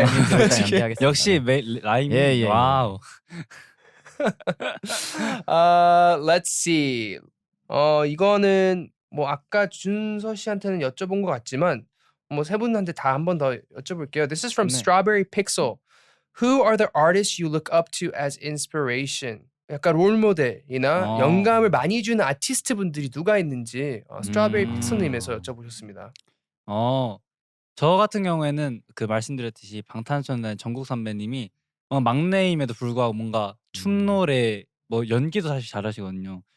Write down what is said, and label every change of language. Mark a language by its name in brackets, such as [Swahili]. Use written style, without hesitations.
[Korean] 일단 연기하겠습니다. 역시 라임이 예. 와우. [English] Let's see. [Korean] 이거는 뭐 아까 준서 씨한테는 여쭤본 것 같지만 뭐 세 분한테 다 한 번 더 여쭤볼게요. [English] This is from [Korean] 네. [English] Strawberry Pixel. Who are the artists you look up to as inspiration? [Korean] 약간 롤모델이나 영감을 많이 주는 아티스트 분들이 누가 있는지 스트로베리 픽셀님에서 여쭤보셨습니다. 저 같은 경우에는 그 말씀드렸듯이 방탄소년단 정국 선배님이 막내임에도 불구하고 뭔가 춤 노래 뭐 연기도 사실 잘하시거든요.